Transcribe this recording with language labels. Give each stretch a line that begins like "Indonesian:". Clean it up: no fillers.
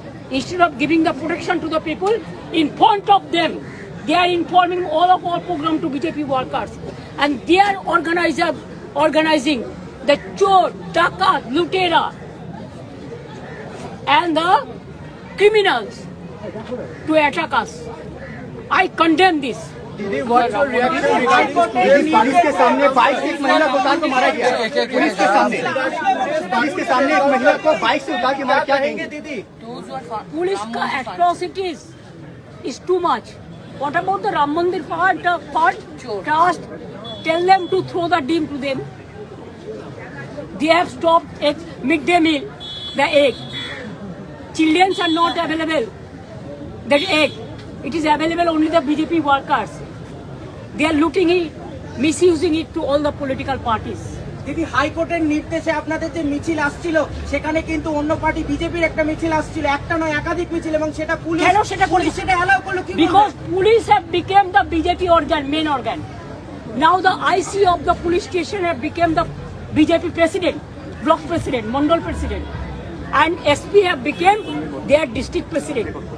English: Instead of giving the protection to the people, in front of them, they are informing all of our program to BJP workers. And they are organizing the
Hindi: chor, dakat, lutera,
English: and the criminals to attack us. I condemn this.
Hindi: दीदी,
English: what's your reaction regarding
Hindi: police के सामने 22 एक महिला को उतार के मारा गया? पुलिस के सामने एक महिला को बाइक से उतार के मारा, क्या कहेंगे दीदी?
English: Police atrocities is too much. What about the Ram Mandir part? Trust. Tell them to throw the dim to them. They have stopped midday meal, the egg. Children are not available. That egg, it is available only the BJP workers. They are looting it, misusing it to all the political parties.
Bangla: দিদি হাইকোর্টের নির্দেশে আপনাদের যে মিছিল আসছিল সেখানে কিন্তু অন্য পার্টি বিজেপির একটা মিছিল আসছিল, একটা নয় একাধিক মিছিল, এবং সেটা পুলিশ কেন সেটা পুলিশ সেটা অ্যালাউ করলো কি?
English: Because police have become the BJP main organ. Now the IC of the police station have become the BJP president, block president, mandal president, and SP have become their district president.